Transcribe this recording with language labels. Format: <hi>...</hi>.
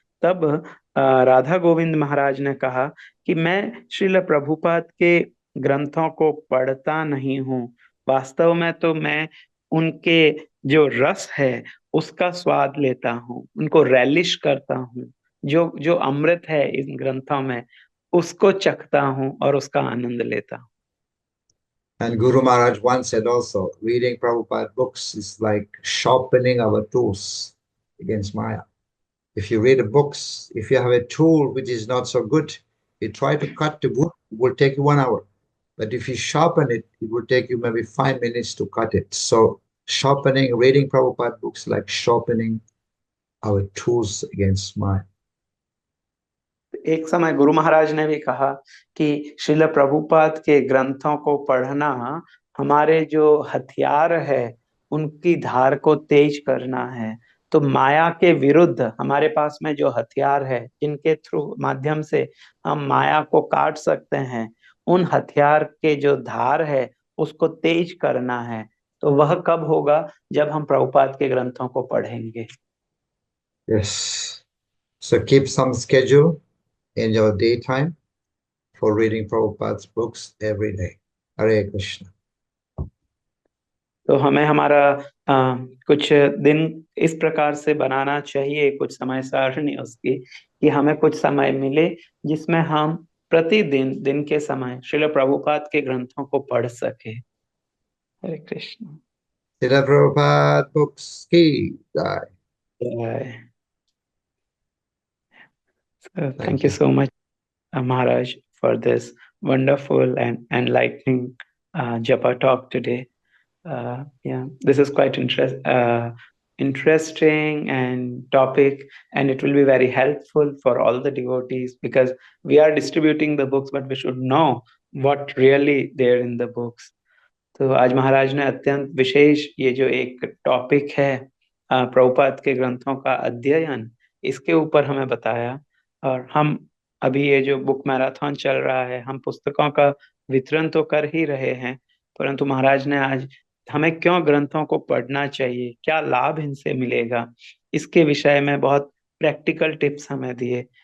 <hi>तब राधा गोविंद महाराज ने कहा कि मैं श्रील प्रभुपाद के ग्रंथों को पढ़ता नहीं हूँ, वास्तव में तो मैं उनके जो रस है उसका स्वाद लेता हूँ, उनको रैलिश करता हूँ, जो अमृत है इन ग्रंथों में उसको चखता हूँ और उसका आनंद लेता हूँ।</hi> <en>And Guru Maharaj once said also, reading Prabhupada books is like sharpening our tools against Maya. If you read the books, if you have a tool which is not so good, you try to cut the wood, it will take you 1 hour. But if you sharpen it, it will take you maybe 5 minutes to cut it. So sharpening, reading Prabhupada books like sharpening our tools against Maya.</en> <hi>एक समय गुरु महाराज ने भी कहा कि श्रील प्रभुपाद के ग्रंथों को पढ़ना हमारे जो हथियार है उनकी धार को तेज करना है। तो माया के विरुद्ध हमारे पास में जो हथियार है जिनके थ्रू माध्यम से हम माया को काट सकते हैं, उन हथियार के जो धार है उसको तेज करना है, तो वह कब होगा? जब हम प्रभुपाद के ग्रंथों को पढ़ेंगे।</hi> <en>Yes. So keep some schedule in your daytime for reading Prabhupada's books every day. Hare Krishna.</en> <hi>तो हमें हमारा कुछ दिन इस प्रकार से बनाना चाहिए, कुछ समय सारणी उसकी, कि हमें कुछ समय मिले जिसमें हम प्रतिदिन दिन के समय श्रील प्रभुपाद के ग्रंथों को पढ़ सके। हरे Krishna.</hi> <en>Srila Prabhupada books</en> <hi>ki jai.</hi> <en>So Thank thank you you. so much, Maharaj, for this wonderful and enlightening Japa talk today. Yeah, this is quite interesting and topic, and it will be very helpful for all the devotees, because we are distributing the books, but we should know what really there in the books.</en> <hi>तो आज महाराज ने अत्यंत विशेष ये जो एक topic है प्रभुपाद के ग्रंथों का अध्ययन, इसके ऊपर हमें बताया। और हम अभी ये जो बुक मैराथन चल रहा है, हम पुस्तकों का वितरण तो कर ही रहे हैं, परंतु महाराज ने आज हमें क्यों ग्रंथों को पढ़ना चाहिए, क्या लाभ इनसे मिलेगा, इसके विषय में बहुत प्रैक्टिकल टिप्स हमें दिए।</hi>